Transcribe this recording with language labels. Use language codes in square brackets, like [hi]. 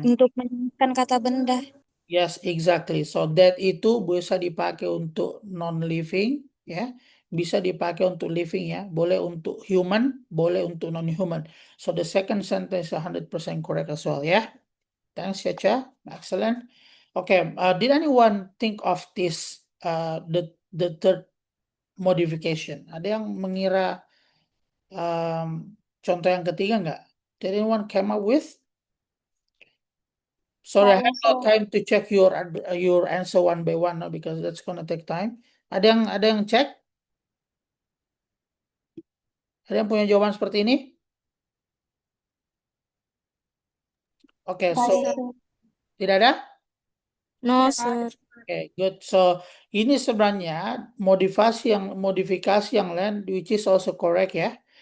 [id] untuk menyebutkan kata benda. [en] Yes, exactly. [id] So that itu bisa dipakai untuk non-living, ya. Bisa dipakai untuk living ya. Boleh untuk human, boleh untuk non-human. [en] So the second sentence is 100% correct as well, ya. Thanks, Caca. Excellent. Okay, did anyone think of this the third modification? [id] Ada yang mengira contoh yang ketiga nggak? [en] Did anyone come up with? Sorry, I have no time to check your answer one by one now because that's gonna take time. [id] Ada yang cek? Ada yang punya jawaban seperti ini? Oke, so tidak ada? [en] No, Sir. [id] Oke, good. So ini sebenarnya modifikasi yang lain [en] which is also correct [id] ya.